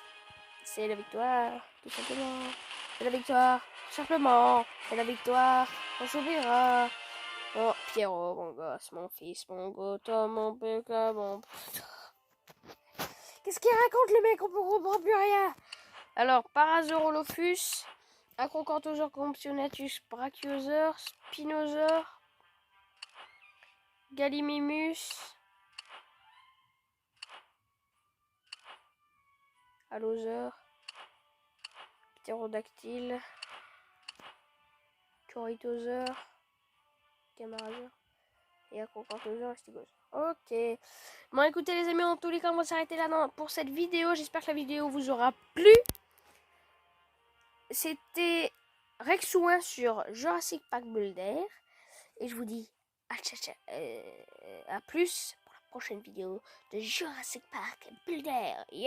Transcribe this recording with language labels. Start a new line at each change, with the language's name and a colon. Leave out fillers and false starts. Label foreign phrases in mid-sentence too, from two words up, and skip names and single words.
French: C'est la victoire, tout simplement. C'est la victoire, tout simplement. C'est la victoire, on s'oubliera. Oh, Pierrot, mon gosse, mon fils, mon goton, mon péca, mon... Qu'est-ce qu'il raconte le mec? On comprend plus rien. Alors, Parasaurolophus, Acrocanthosaure compsognathus, Brachiosaure, Spinosaure, Gallimimus, Allosaure, Ptérodactyle, Corythosaure, Camarasaure et Acrocanthosaure et Stégosaure. Ok. Bon, écoutez les amis, en tous les cas, on va s'arrêter là pour cette vidéo. J'espère que la vidéo vous aura plu. C'était Rexouin sur Jurassic Park Boulder. Et je vous dis à plus pour la prochaine vidéo de Jurassic Park Boulder.